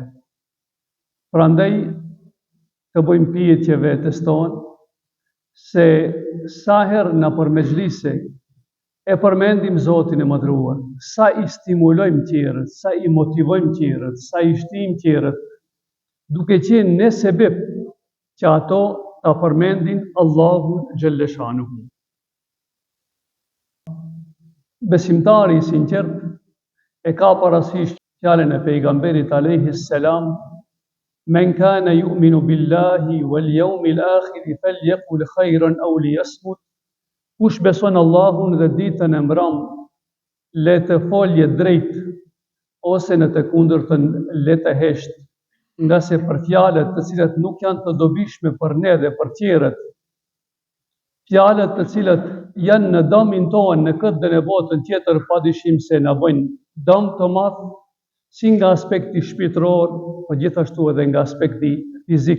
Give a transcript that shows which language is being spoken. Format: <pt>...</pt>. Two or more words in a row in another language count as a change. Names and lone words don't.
<sq>Prandaj të bëjmë pyetje vetes tonë se sa herë na për mexhlise e përmendim Zotin e madhruar, sa i stimulojmë tjerët, sa i motivojmë tjerët, sa i shtyjmë tjerët, duke qenë ne sebeb që ato ta përmendin Allahun xhaleshanuhu. Besimtari i sinqert e ka parasysh fjalën e pejgamberit</sq> <ar>عليه السلام من كان يؤمن بالله واليوم الآخر فليقل خيرا أو ليصمت.</ar> <sq>Kush beson Allahun dhe ditën e mbram, le të folje drejt ose në të kundërtën le të hesht, nga se për fjalët të cilat nuk janë të dobishme për ne dhe për tjerët, fjalët të cilat janë në dëmin tonë në këtë dhe në botën tjetër, padyshim se na bëjnë dëm të madh, si nga aspekti shpirtëror, po gjithashtu edhe nga aspekti fizik.</sq>